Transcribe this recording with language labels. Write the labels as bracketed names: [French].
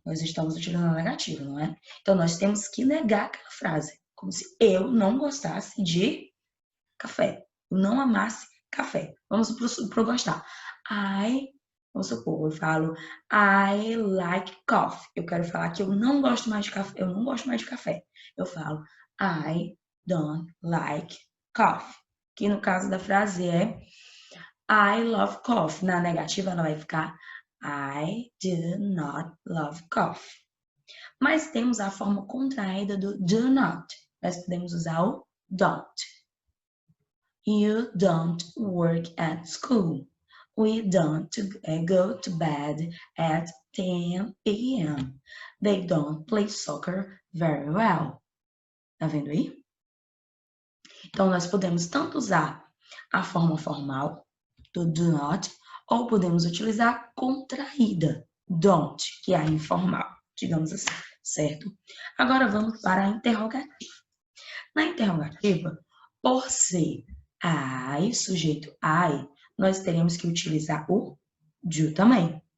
[Portuguese] Nós estamos utilizando a negativa, não é? Então, nós temos que negar aquela frase, como se eu não gostasse de café, eu não amasse café. Vamos pro gostar. Vamos supor, eu falo [English] I like coffee. [Portuguese] Eu quero falar que eu não gosto mais de café. Eu não gosto mais de café. Eu falo [English] I don't like coffee. [Portuguese] Que no caso da frase é [English] I love coffee. [Portuguese] Na negativa ela vai ficar [English] I do not love coffee. [Portuguese] Mas temos a forma contraída do do not. Nós podemos usar o don't. [English] You don't work at school. We don't go to bed at 10 p.m. They don't play soccer very well. [Portuguese] Tá vendo aí? Então, nós podemos tanto usar a forma formal, do not, ou podemos utilizar contraída, don't, que é a informal, digamos assim, certo? Agora vamos para a interrogativa. Na interrogativa, por ser I, sujeito I, nós teremos que utilizar o do também.